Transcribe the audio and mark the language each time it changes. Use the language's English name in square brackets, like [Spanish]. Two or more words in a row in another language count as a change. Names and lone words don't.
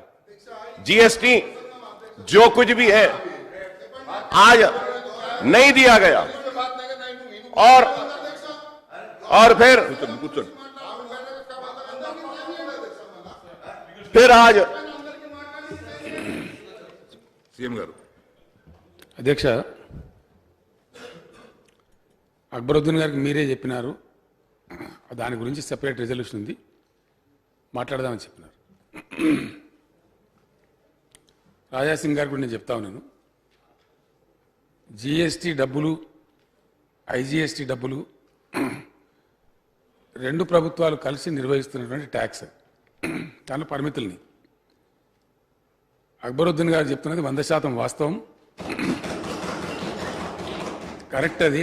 [Urdu] جی ایس ٹی جو کچھ بھی ہے آج نہیں دیا گیا. اور پھر آج [Telugu] అధ్యక్ష అక్బరుద్దీన్ గారికి మీరే చెప్పినారు దాని గురించి [English] separate resolution [Telugu] ఉంది, మాట్లాడదామని చెప్పినారు. రాజాసింగ్ గారు కూడా నేను చెప్తా ఉన్నాను, జిఎస్టీ డబ్బులు, ఐజిఎస్టీ డబ్బులు రెండు ప్రభుత్వాలు కలిసి నిర్వహిస్తున్నటువంటి ట్యాక్స్, దాని పరిమితుల్ని అక్బరుద్దీన్ గారు చెప్తున్నది 100% వాస్తవం, కరెక్ట్ అది.